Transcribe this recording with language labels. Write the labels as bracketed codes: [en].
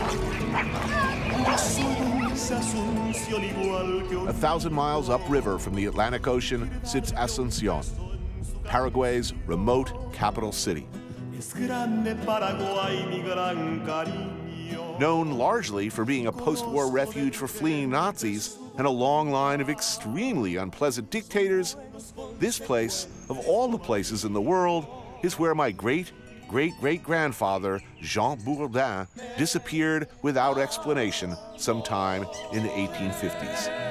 [es] Yo soy dulce Asunción igual que [en] 1,000 miles upriver from the Atlantic Ocean sits Asunción, Paraguay's remote capital city. [es] es grande Paraguay, mi gran cariño. [en] Known largely for being a post-war refuge for fleeing Nazis and a long line of extremely unpleasant dictators, this place, of all the places in the world, is where my great-great-great-grandfather, Jean Bourdain, disappeared without explanation sometime in the 1850s.